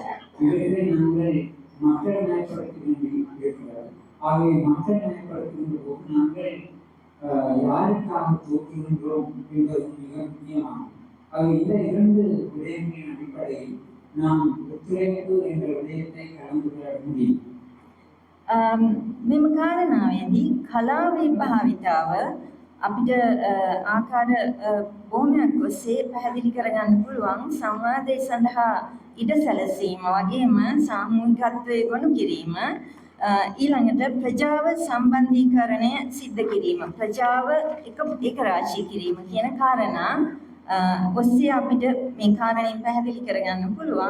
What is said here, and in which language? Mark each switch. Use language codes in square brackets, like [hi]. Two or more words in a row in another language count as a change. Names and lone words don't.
[ta] இவற்றை நாங்கள் மக்கள் மயப்படுத்த வேண்டியிருக்கிறது. ஆகவே மக்கள் மயப்படுத்துகின்ற போது நாங்கள் யாருக்காக தோற்றுகின்றோம் என்பது மிக முக்கியமாகும். ஆக இந்த இரண்டு விடயங்களின் அடிப்படையில் நாம் ஒத்துழைப்பு என்ற விடயத்தை கலந்துரையாட முடியும். [si] මෙම කාරණාවේදී කලාවේ භාවිතාව අපිට ආකාර බොහොමයක් ඔස්සේ පැහැදිලි කරගන්න පුළුවන්. සංවාදයේ සඳහා ඉඩ සැලසීම වගේම සාමූහිකත්වයේ ගොනු කිරීම, ඊළඟට ප්‍රජාව සම්බන්ධීකරණය සිද්ධ කිරීම, ප්‍රජාව එක රාශී කිරීම කියන කාරණා ඔස්සේ අපිට මේ කාරණේ පැහැදිලි කරගන්න පුළුවන්.